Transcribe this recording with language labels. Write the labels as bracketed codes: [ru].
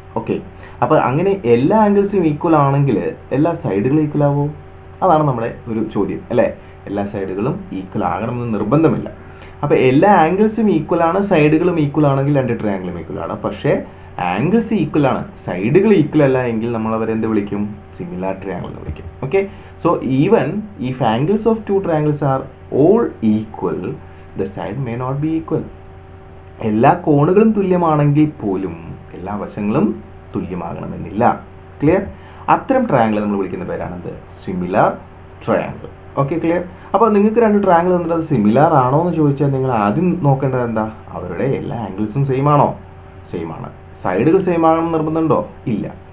[ml] Okay, അപ്പോൾ അങ്ങനെ എല്ലാ ആംഗിൾസും ഈക്വൽ ആണെങ്കിൽ എല്ലാ സൈഡുകളും ഈക്വൽ ആവുമോ? അതാണ് നമ്മുടെ ഒരു ചോദ്യം, അല്ലേ? എല്ലാ സൈഡുകളും ഈക്വൽ ആകണമെന്ന് നിർബന്ധമില്ല. അപ്പോൾ എല്ലാ ആംഗിൾസും ഈക്വൽ ആണ്, സൈഡുകളും ഈക്വൽ ആണെങ്കിൽ രണ്ട് ട്രയാങ്കിളും ഈക്വൽ ആണ്. പക്ഷേ ആംഗിൾസ് ഈക്വൽ ആണ്, സൈഡുകൾ ഈക്വൽ അല്ല എങ്കിൽ നമ്മൾ അവരെന്ത് വിളിക്കും? സിമിലർ ട്രയാങ്കിൾ എന്ന് വിളിക്കും. Okay, [en] So even if angles of two triangles are all equal, the side may not be equal. [ml] എല്ലാ കോണുകളും തുല്യമാണെങ്കിൽ പോലും എല്ലാ വശങ്ങളും തുല്യമാകണമെന്നില്ല. ക്ലിയർ? അത്തരം ട്രയാങ്കിൾ നമ്മൾ വിളിക്കുന്ന പേരാണത് സിമിലാർ ട്രയാങ്കിൾ. Okay, clear? അപ്പോൾ നിങ്ങൾക്ക് രണ്ട് ട്രയാങ്കിൾ തന്നിട്ട് അത് സിമിലാർ ആണോ എന്ന് ചോദിച്ചാൽ നിങ്ങൾ ആദ്യം നോക്കേണ്ടത് എന്താ? അവരുടെ എല്ലാ ആംഗിൾസും സെയിം ആണോ? സെയിം ആണ്. സൈഡുകൾ സെയിം ആകണമെന്ന് നിർബന്ധമുണ്ടോ? ഇല്ല.